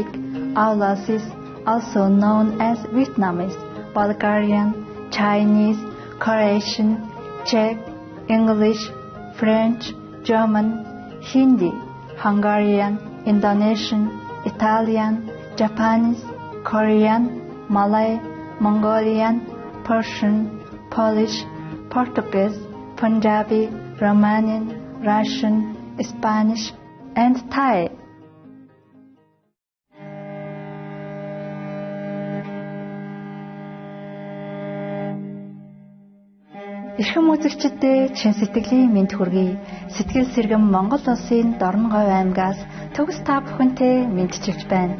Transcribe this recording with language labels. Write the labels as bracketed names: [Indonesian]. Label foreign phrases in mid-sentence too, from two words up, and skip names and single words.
[English] Our classes, also known as Vietnamese, Bulgarian, Chinese, Croatian, Czech, English, French, German, Hindi, Hungarian, Indonesian, Italian, Japanese, Korean, Malay, Mongolian, Persian, Polish, Portuguese, Punjabi, Romanian, Russian, Spanish, and Thai. [Mongolian] Эрхэм үзэгчдэд чин сэтгэлийн мэнд хүргэе. Сэтгэл сэргэм Монгол улсын Дорногов аймгаас төгс та бүхэнтэй мэдчилж байна.